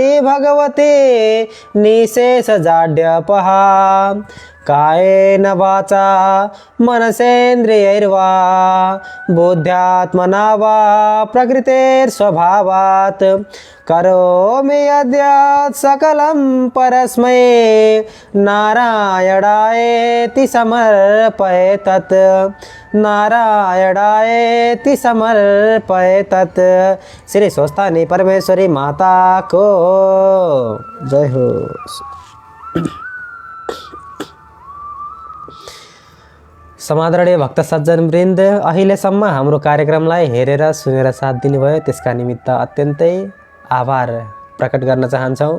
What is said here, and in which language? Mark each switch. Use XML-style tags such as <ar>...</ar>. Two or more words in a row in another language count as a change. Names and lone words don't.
<sa>भगवती निशेषजाड्यपहा कायेन वाचा मनसेन्द्रियैर्वा बुद्ध्यात्मना वा प्रकृतेर्स्वभावात् करोमि यद्यत् सकलं परस्मै नारायणायेति समर्पयेतत् नारायणायेति समर्पयेतत्।</sa> <ne>श्री स्वस्थानी परमेश्वरी माता को जय हो। समादरणीय भक्त सज्जन वृन्द, अहिलेसम्म हाम्रो कार्यक्रमलाई हेरेर सुनेर साथ दिनुभयो त्यसका निमित्त अत्यन्तै आभार प्रकट गर्न चाहन्छौँ।</ne>